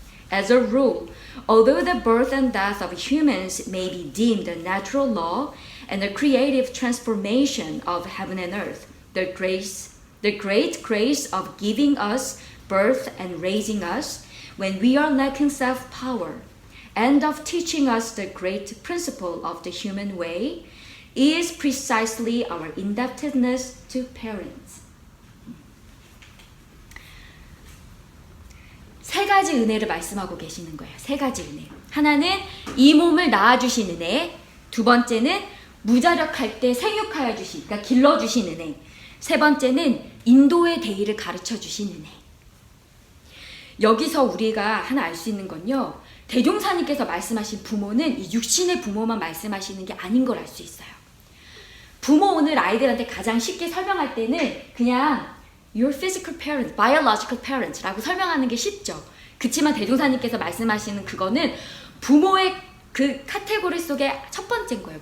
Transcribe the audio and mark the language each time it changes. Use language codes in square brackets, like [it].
[en] As a rule, although the birth and death of humans may be deemed a natural law, and the creative transformation of heaven and earth, the great grace of giving us birth and raising us when we are lacking self-power, and of teaching us the great principle of the human way, is precisely our indebtedness to parents. [ko] 세 가지 은혜를 말씀하고 계시는 거예요. 세 가지 은혜. 하나는 이 몸을 낳아주신 은혜, 두 번째는 무자력할 때 생육하여 주신, 그러니까 길러주신 은혜. 세 번째는 인도의 대의를 가르쳐 주신 은혜. 여기서 우리가 하나 알 수 있는 건요. 대종사님께서 말씀하신 부모는 이 육신의 부모만 말씀하시는 게 아닌 걸 알 수 있어요. 부모 오늘 아이들한테 가장 쉽게 설명할 때는 그냥 [en] your physical parents, biological parents [ko] 라고 설명하는 게 쉽죠. 그치만 대종사님께서 말씀하시는 그거는 부모의 그 카테고리 속에 첫 번째인 거예요.